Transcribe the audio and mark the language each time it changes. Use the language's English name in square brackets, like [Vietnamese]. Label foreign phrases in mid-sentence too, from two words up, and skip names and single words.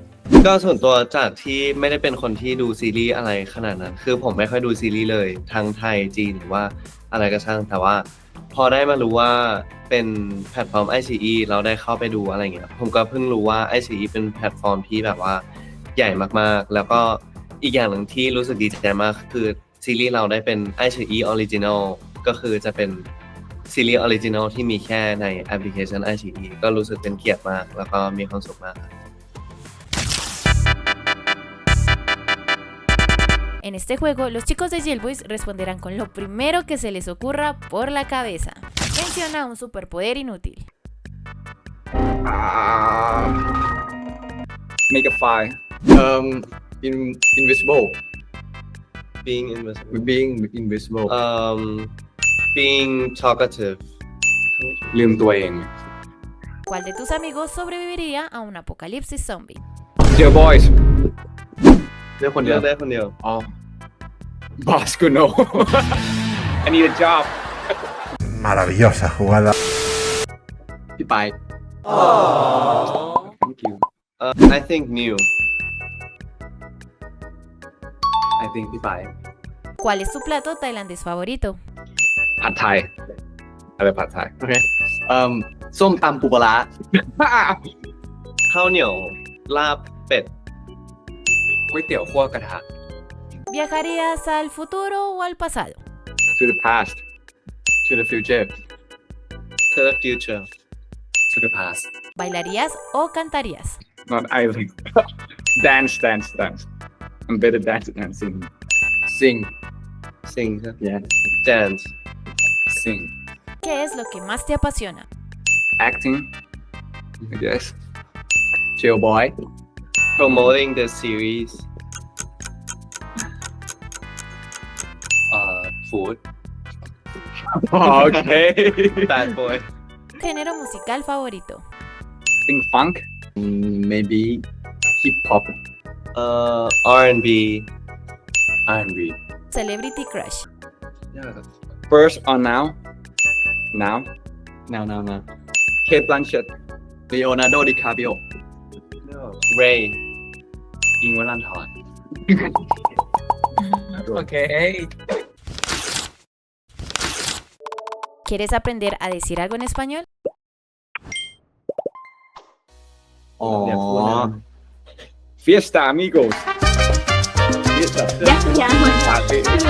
[Thai] ก็ส่วนตัวจากที่ไม่ได้เป็นคนที่ดูซีรีส์อะไรขนาดนั้น คือผมไม่ค่อยดูซีรีส์เลยทั้งไทยจีนหรือว่าอะไรก็ช่างแต่ว่าพอได้มารู้ว่าเป็นแพลตฟอร์ม iQIYI เราได้เข้าไปดูอะไรเงี้ยผมก็เพิ่งรู้ว่า iQIYI เป็นแพลตฟอร์มที่แบบว่าใหญ่มากๆแล้วก็อีกอย่างหนึ่งที่รู้สึกดีใจมากคือซีรีส์เราได้เป็น iQIYI Original ก็คือจะเป็นซีรีส์ออริจินอลที่มีแค่ในแอปพลิเคชัน iQIYI ก็รู้สึกเป็นเกียรติมากแล้วก็มีความสุขมากครับ [Spanish] En este juego, los chicos de Jailboys responderán con lo primero que se les ocurra por la cabeza. Menciona un superpoder inútil. [English] Make a fire invisible Being invisible being invisible being talkative [Thai] ลืมตัวเอง [Spanish] ¿Cuál de tus amigos sobreviviría a un apocalipsis zombie? [English] Dear boys [Thai] เลือกคนเดี เลื ย อ ว กได้คนเดียว อ๋อ [English] boss could know I need a job [Spanish] Maravillosa jugada. [Thai] พี่ไป [English] thank you I think new I think [Thai] พี่ไป [Spanish] ¿Cuál es tu plato tailandés favorito? [Thai] ผัดไทยอะไรผัดไทย โอเคส้มตำปูปลาร้า ข้าวเหนียวลาบเป็ด ก๋วยเตี๋ยวคั่วกระทะ [Spanish] ¿Viajarías al futuro o al pasado? [English] to the past to the future to the future to the past [Spanish] ¿Bailarías o cantarías? [English] not either dance I'm better dancing sing sing yeah dance sing [Spanish] ¿Qué es lo que más te apasiona? [English] acting I guess chill boy promoting the series food okay bad boy [Spanish] ¿Género musical favorito? [English] I think funk maybe hip hop R&B R&B ¿Celebrity crush? first or now now Kate Blanchett Leonardo DiCaprio Ray อิงค์วรันธร Okay. [Spanish] ¿Quieres aprender a decir algo en español? อ๋อ Fiesta amigos Fiesta Party